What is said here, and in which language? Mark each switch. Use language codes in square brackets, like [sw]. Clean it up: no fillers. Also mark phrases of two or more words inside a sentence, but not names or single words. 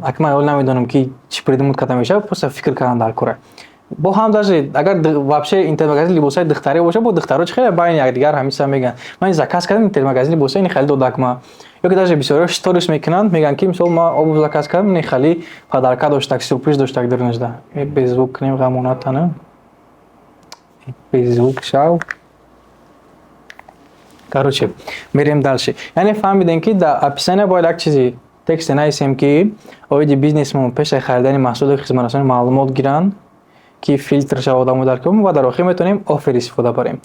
[tg] Аки ман ҳол намедонам ки чӣ придумад карда мешавад, просто фикр кардам дар кора. Бо ҳам даже агар [ru] вообще интернет-магазин [tg] либосаи духтарӣ боша, бо духтароч хеле байни якдигар ҳамиса мегӯянд. Ман заказ кардам интернет-магазини либосаи не хеле додак ма. Ё ки даже бисёриҳо сторис мекунанд, мегӯянд ки мисол ман обув заказ кардам, не хеле подарка доштак, сюрприз доштак дар нажда. [ru] Без звук [tg] кунем ғамонатана. [ru] Без звук [tg] шав. Короче, мерем дальше. Яъне фаҳмидем ки дар описания бояд як чизи тексте нависем ки оиди бизнесмон пеши харидани маҳсулу хизматрасонӣ маълумот гиранд ки фильтр шавад одамо дар ком ва дар охир метавонем оффер истифода барем.